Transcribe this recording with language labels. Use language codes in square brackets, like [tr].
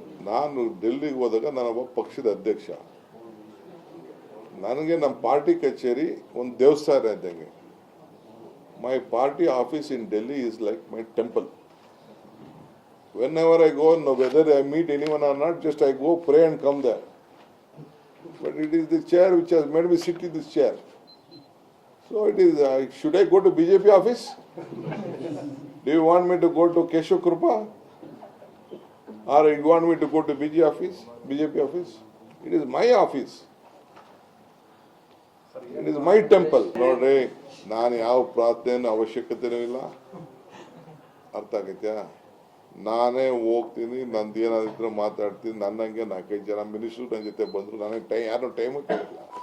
[kn] ನಾನು ಡೆಲ್ಲಿಗೆ ಹೋದಾಗ ನಾನೊಬ್ಬ ಪಕ್ಷದ ಅಧ್ಯಕ್ಷ. ನನಗೆ ನಮ್ಮ ಪಾರ್ಟಿ ಕಚೇರಿ ಒಂದು ದೇವಸ್ಥಾನ ಇದ್ದಂಗೆ. [en] My party office in Delhi is like my temple. whenever I go, no, whether I meet anyone or not, just I go pray and come there. But it is the chair which has made me sit in this chair. So it is, should I go to BJP office? Do you want me to go to Keshav Krupa? Or you want me to go to BJP office? It is my office. It is my temple. [kn] ನೋಡ್ರಿ, ನಾನು ಯಾವ ಪ್ರಾರ್ಥನೆ ಅವಶ್ಯಕತೆನೂ ಇಲ್ಲ. ಅರ್ಥ ಆಗೈತ್ಯಾ? ನಾನೇ ಹೋಗ್ತೀನಿ, ನಂದು ಏನಾದಿದ್ರು ಮಾತಾಡ್ತೀನಿ. ನನ್ನಂಗೆ 4-5 ಜನ ಮಿನಿಸ್ಟ್ರು ನನ್ನ ಜೊತೆ ಬಂದರು. ನನಗೆ ಯಾರು ಟೈಮು ಕೇಳಿಲ್ಲ.